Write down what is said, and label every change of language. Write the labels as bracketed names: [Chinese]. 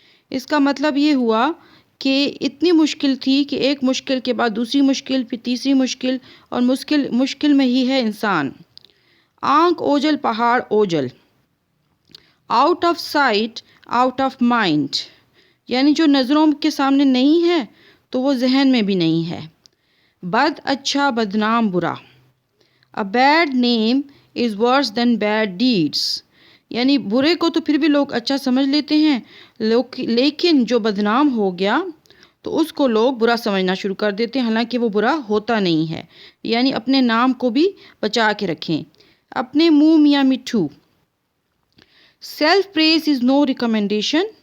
[Urdu] اس کا مطلب یہ ہوا کہ اتنی مشکل تھی کہ ایک مشکل کے بعد دوسری مشکل، پھر تیسری مشکل، اور مشکل میں ہی ہے انسان. آنکھ اوجل پہاڑ اوجل. [English] Out of sight out of mind. [Urdu] یعنی جو نظروں کے سامنے نہیں ہے تو وہ ذہن میں بھی نہیں ہے. بد اچھا بدنام برا. [English] A bad name is worse than bad deeds. [Urdu] یعنی برے کو تو پھر بھی لوگ اچھا سمجھ لیتے ہیں، لیکن جو بدنام ہو گیا تو اس کو لوگ برا سمجھنا شروع کر دیتے ہیں، حالانکہ وہ برا ہوتا نہیں ہے. یعنی اپنے نام کو بھی بچا کے رکھیں. اپنے منہ میاں مٹھو. [English] Self praise is no recommendation.